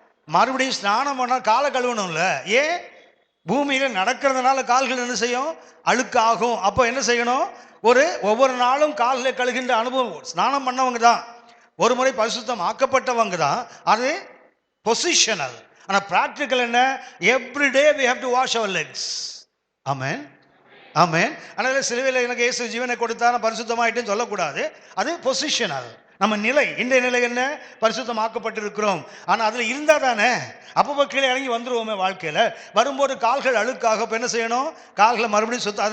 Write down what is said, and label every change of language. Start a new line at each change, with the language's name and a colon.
Tamil: மறுபடியும் ஸ்நானம் பண்ணா காலை கழுவணும்ல. ஏன்? பூமியில நடக்கிறதுனால கால்கள் என்ன செய்யும்? அழுக்காகும். அப்போ என்ன செய்யணும்? ஒவ்வொரு நாளும் கால்களை கழுகின்ற அனுபவம் ஸ்நானம் பண்ணவங்க தான், ஒரு முறை பரிசுத்தம் ஆக்கப்பட்டவங்க தான். அது பொசிஷனல். ஆனா பிராக்டிக்கல் என்ன?
English: Everyday we have to wash our legs.
Tamil: ஆமென், ஆமென். அதனால சிலுவையில் எனக்கு இயேசு ஜீவனை கொடுத்தா நான் பரிசுத்தமாயிட்டேன்னு சொல்லக்கூடாது. அது பொசிஷனல். நம்ம நிலை, இந்த நிலை என்ன? பரிசுத்தம் ஆக்கப்பட்டிருக்கிறோம். ஆனா அதுல இருந்தா தானே அப்போ கீழே இறங்கி வந்துருவோமே. வாழ்க்கையில வரும்போது கால்கள் அழுக்காக என்ன செய்யணும்? கால்களை மறுபடியும் சுத்தம்.